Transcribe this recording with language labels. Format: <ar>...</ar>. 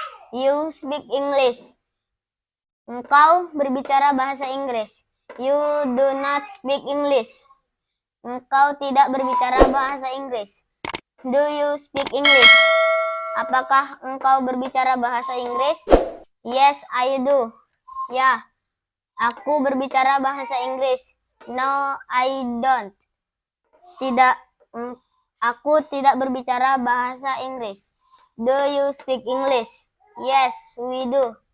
<en>You speak English.</en> <id>Engkau berbicara bahasa Inggris.</id> <en>You do not speak English.</en> <id>Engkau tidak berbicara bahasa Inggris.</id> <en>Do you speak English?</en> <id>Apakah engkau berbicara bahasa Inggris?</id> <en>Yes, I do.</en> <id>Ya, aku berbicara bahasa Inggris.</id> <en>No, I don't.</en> <id>Tidak, aku tidak berbicara bahasa Inggris.</id> <en>Do you speak English? Yes, we do.</en>